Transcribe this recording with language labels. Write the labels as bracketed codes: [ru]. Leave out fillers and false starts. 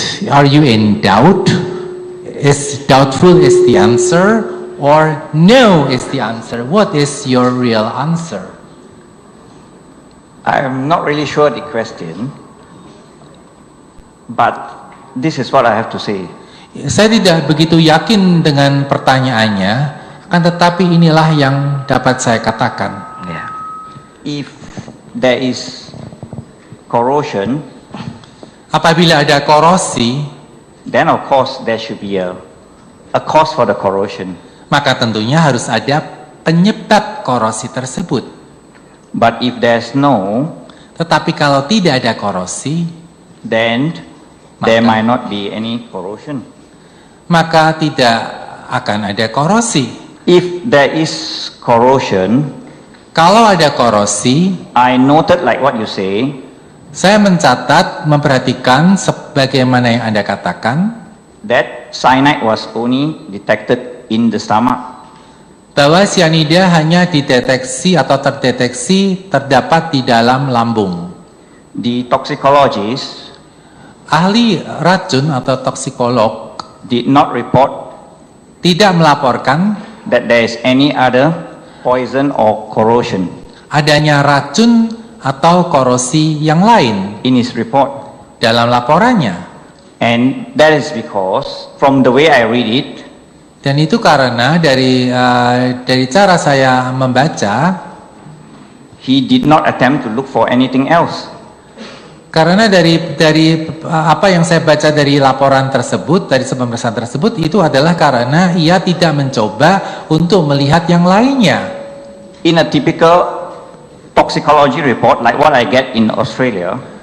[en] Are you in doubt? Is doubtful is the answer, or no is the answer? What is your real answer? I'm not really sure the question, but this is what I have to say. [id] Saya tidak begitu yakin dengan pertanyaannya, akan tetapi inilah yang dapat saya katakan. [en] If there is corrosion, [id] Apabila ada korosi, [en] then of course there should be a cause for the corrosion. [id] maka tentunya harus ada penyebab korosi tersebut. [en] But if there's no, [id] Tetapi kalau tidak ada korosi, [en] then there [id] Maka- [en] might not be any corrosion. [id] maka tidak akan ada korosi. [en] If there is corrosion, [id] Kalau ada korosi, [en] I noted like what you say, [id] saya mencatat, memperhatikan sebagaimana yang Anda katakan, [en] that cyanide was only detected in the stomach. [id] bahwa cyanida hanya dideteksi atau terdeteksi terdapat di dalam lambung. [en] The toxicologist [id] Ahli racun atau toksikolog [en] did not report [id] tidak melaporkan [en] that there is any other poison or corrosion [id] adanya racun atau korosi yang lain [en] in his report. [id] dalam laporannya. [en] And that is because from the way I read it, [id] Dan itu karena dari cara saya membaca, [en] he did not attempt to look for anything else. [id] karena dari apa yang saya baca dari laporan tersebut, dari pemeriksaan tersebut, itu adalah karena ia tidak mencoba untuk melihat yang lainnya. [en] In a typical toxicology report like what I get in Australia,